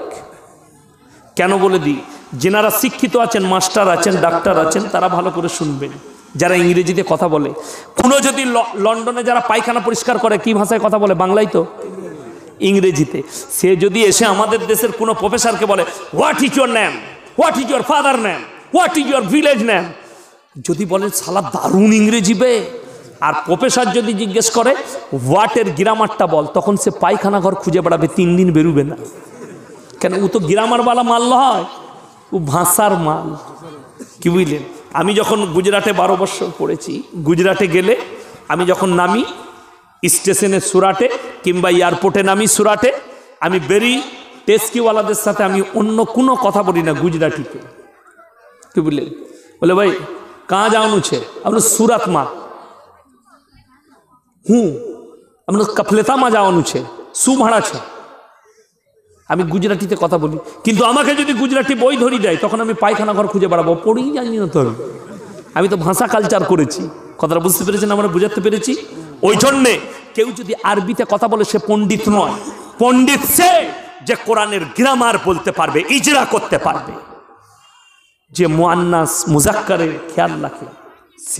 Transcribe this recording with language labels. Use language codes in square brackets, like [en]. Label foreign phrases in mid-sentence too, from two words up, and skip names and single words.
[bn] কেন বলে দিই, যেনারা শিক্ষিত আছেন, মাস্টার আছেন, ডাক্তার আছেন, তারা ভালো করে শুনবেন। যারা ইংরেজিতে কথা বলে, কোনো যদি লন্ডনে যারা পায়খানা পরিষ্কার করে, কি ভাষায় কথা বলে? বাংলায় তো, ইংরেজিতে। সে যদি এসে আমাদের দেশের কোনো প্রফেসরকে বলে, [en] what is your name, what is your father name, what is your village name, [bn] যদি বলেন শালা দারুণ ইংরেজি বে, আর প্রফেসর যদি জিজ্ঞেস করে হোয়াটের গ্রামারটা বল, তখন সে পায়খানা ঘর খুঁজে বেড়াবে, 3 দিন বেরুবে না। কেন? ও তো গ্রামারওয়ালা মাল নয়, ও ভাষার মাল। কি বুঝলেন? আমি যখন গুজরাটে 12 বছর পড়েছি, গুজরাটে গেলে আমি যখন নামি স্টেশনে সুরাটে, কিংবা এয়ারপোর্টে নামি সুরাটে, আমি বেরিয়ে টেস্কিওয়ালাদের সাথে আমি অন্য কোনো কথা বলি না গুজরাটিতে। কি বুঝলেন? বলে ভাই [gu] ક્યાં જવાનું છે? આપણે સુરતમાં। આપણે કફલેતામાં જવાનું છે, શું ભાડા છે? [bn] আমি গুজরাটিতে কথা বলি, কিন্তু আমাকে যদি গুজরাটি বই ধরি দেয়, তখন আমি পায়খানা ঘর খুঁজে বেড়াবো, পড়েই জানি না তো। আমি তো ভাষা কালচার করেছি। কথাটা বুঝতে পেরেছেন? আমরা বুঝাতে পেরেছি। ওই জন্যে কেউ যদি আরবিতে কথা বলে সে পণ্ডিত নয়, পণ্ডিত সে যে কোরআনের গ্রামার বলতে পারবে, ইজরা করতে পারবে, যে মুআন্নাস মুজাক্কারের খেয়াল রাখে সে।